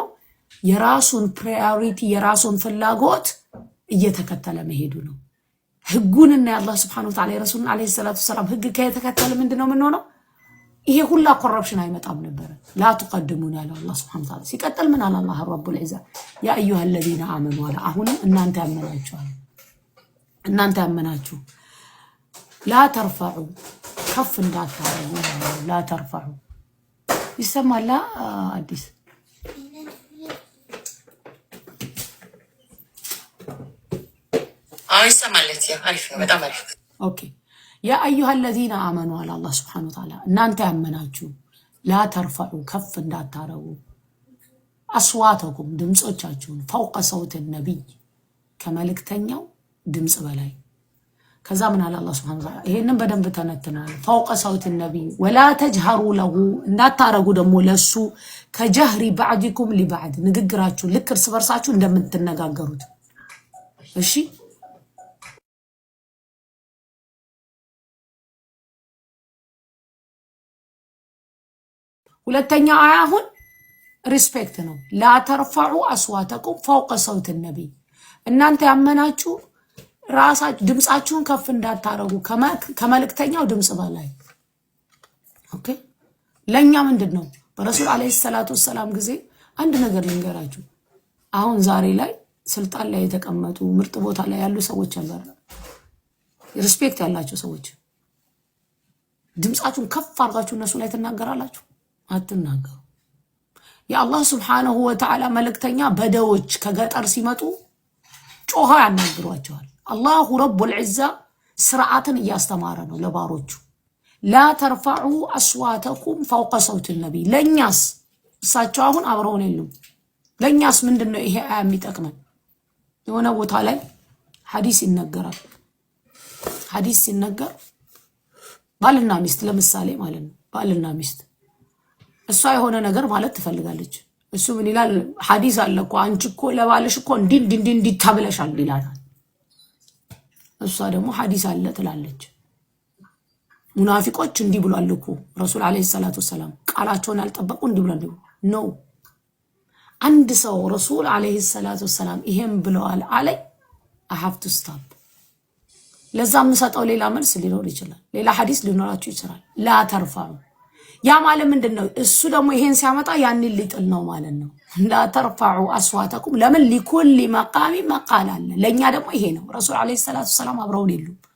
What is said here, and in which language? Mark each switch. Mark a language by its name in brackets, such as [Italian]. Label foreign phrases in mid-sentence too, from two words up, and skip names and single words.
[Amharic] የራሱን ፕራዮሪቲ የራሱን ፍላጎት እየተከተለ መሄዱ ነው። ህጉንና የአላህ [Arabic] سبحانه وتعالى [Amharic] የረሱልን [Arabic] عليه الصلاة السلام [Amharic] ህግ ከተከተለ ምንድነው የምንሆነው? ይሄ ሁላ ኮረፕሽን አይመጣም ነበር። [Arabic] لا تقدموا [Amharic] ያለው አላህ [Arabic] سبحانه وتعالى [Amharic] ሲቀጥል ምን አለ አላህ [Arabic] رب العزة يا أيها الذين آمنوا [Amharic] አለ። አሁን እናንተ ያመናችሁ [Arabic] لا ترفعوا [Amharic] ከፍ እንዳታረጉ [Arabic] لا ترفعوا [Amharic] ይሰማላ አዲስ ይሰማለት ያ አሪፍ በጣም አሪፍ ኦኬ [Arabic] يا أيها الذين آمنوا على الله سبحانه وتعالى [Amharic] እናንተ ያመናችሁ [Arabic] لا ترفعوا [Amharic] ከፍ እንዳታረጉ አስዋተኩም ድምጾቻችሁን [Arabic] فوق صوت النبي [Amharic] ከመልእክተኛው ድምጽ በላይ ከዛ ምን አለ አላህ [Arabic] سبحانه وتعالى [Amharic] ይሄንን በደንብ ተነትናል። [Arabic] فوق صوت النبي ولا تجهروا له [Amharic] እንዳታረጉ ደግሞ ለሱ ከጀህሪ [Arabic] بعضكم لبعض [Amharic] ንግግራችሁ ልክ እርስ በርሳችሁ እንደምትነጋገሩት እሺ ሁለተኛ አያ አሁን ሪስፔክት ነው። [Arabic] لا ترفعوا أصواتكم فوق صوت النبي [Amharic] እናንተ ያመናችሁ ራሳችሁ ድምጻችሁን ከፍ እንዳታረጉ ከመልእክተኛው ድምጽ በላይ ኦኬ። ለኛ ምንድነው በረሱል [Arabic] عليه الصلاة السلام [Amharic] ጊዜ አንድ ነገር ልንገራችሁ። አሁን ዛሬ ላይ ስልጣን ላይ የተቀመጡ ምርጥ ቦታ ላይ ያሉ ሰዎች አሉ፣ ሪስፔክት ያላቸው ሰዎች ድምጻችሁን ከፍ አድርጋችሁ እነሱ ላይ ትናገራላችሁ? አትናገሩ። የአላህ [Arabic] سبحانه وتعالى [Amharic] መልእክተኛ በደዎች ከገጠር ሲመጡ ጮሃ ያናግሯቸዋል። [Arabic] الله رب العزة [Amharic] ስርዓትን እያስተማረ ነው ለባሮቹ። [Arabic] لا ترفعوا أصواتكم فوق صوت النبي [Amharic] ለኛስ እሳቸው አሁን አብረውን የሉም። ለኛስ ምንድነው ይሄ አያ የሚጠቅመን? የሆነ ቦታ ላይ ሐዲስ ይነገራል። ሐዲስ ሲነገር ባልና ሚስት ለምሳሌ ማለት ነው ባልና ሚስት እሷ የሆነ ነገር ማለት ትፈልጋለች። እሱ ምን ይላል? ሐዲስ አለ እኮ አንቺ እኮ ለባልሽ እኮ እንዲ ተብለሻል ይላታል። እሷ ደግሞ ሐዲስ አለ ትላለች። ሙናፊቆች እንዲ ብሏል እኮ ረሱል [Arabic] عليه الصلاة السلام [Amharic] ቃላቸውን ያልጠበቁ እንዲ ብሏል ነው። አንድ ሰው ረሱል [Arabic] عليه الصلاة السلام [Amharic] ይሄን ብለዋል አለ [English] I have to stop። [Amharic] ለዛም ሰጠው ሌላ መልስ ሊኖር ይችላል፣ ሌላ ሐዲስ ሊኖራችሁ ይችላል። [Arabic] لا ترفعوا [Amharic] ያ ማለት ምንድነው? እሱ ደግሞ ይሄን ሲያመጣ ያንን ሊጥል ነው ማለት ነው። [Arabic] لا ترفعوا أصواتكم [Amharic] ለምን [Arabic] لكل مقام مقال [Amharic] አለ። ለኛ ደግሞ ይሄ ነው። ረሱል [Arabic] عليه الصلاة السلام [Amharic] አብረውን የሉ